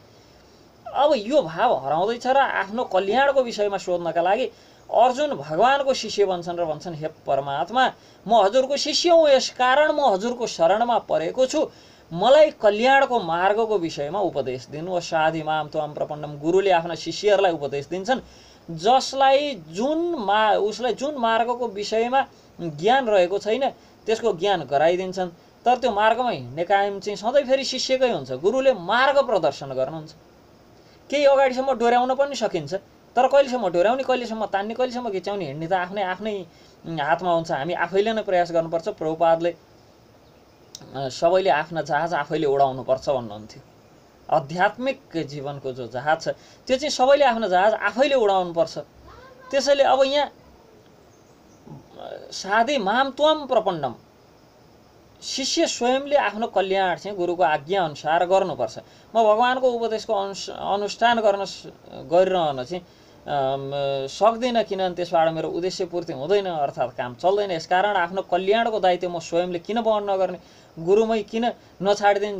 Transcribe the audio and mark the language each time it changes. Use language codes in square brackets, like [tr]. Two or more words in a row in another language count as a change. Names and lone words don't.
[ne] अब यो भाव हराउँदैछ र आफ्नो कल्याणको विषयमा सोध्नका लागि अर्जुन भगवानको शिष्य बन्छन् र भन्छन् हे परमात्मा म हजुरको शिष्य हुँ, यस कारण म हजुरको शरणमा परेको छु, मलाई कल्याणको मार्गको विषयमा उपदेश दिनुहोस्। [sa] साधि माम त्वाम प्रपन्नम। [ne] गुरुले आफ्ना शिष्यहरूलाई उपदेश दिन्छन् उसलाई जुन मार्गको विषयमा ज्ञान रहेको छैन त्यसको ज्ञान गराइदिन्छन्। तर त्यो मार्गमा हिँड्ने कायम चाहिँ सधैँ फेरि शिष्यकै हुन्छ। गुरुले मार्ग प्रदर्शन गर्नुहुन्छ। केही अगाडिसम्म डोर्याउन पनि सकिन्छ, तर कहिलेसम्म डोर्याउने, कहिलेसम्म तान्ने, कहिलेसम्म खिच्याउने हिँड्ने त आफ्नै हातमा हुन्छ। हामी आफैले नै प्रयास गर्नुपर्छ। प्रभुपादले सबैले आफ्ना जहाज आफैले उडाउनुपर्छ भन्नुहुन्थ्यो। आध्यात्मिक जीवनको जो जहाज छ त्यो चाहिँ सबैले आफ्नो जहाज आफैले उडाउनुपर्छ। त्यसैले अब यहाँ [sa] साधि माम त्वम प्रपन्नम, [ne] शिष्य स्वयंले आफ्नो कल्याण चाहिँ गुरुको आज्ञा अनुसार गर्नुपर्छ। म भगवानको उपदेशको अनुष्ठान गरिरहन चाहिँ सक्दिनँ, किनभने त्यसबाट मेरो उद्देश्य पूर्ति हुँदैन, अर्थात् काम चल्दैन। यसकारण आफ्नो कल्याणको दायित्व म स्वयंले किन वहन नगर्ने, गुरुमै किन नछाडिदिने।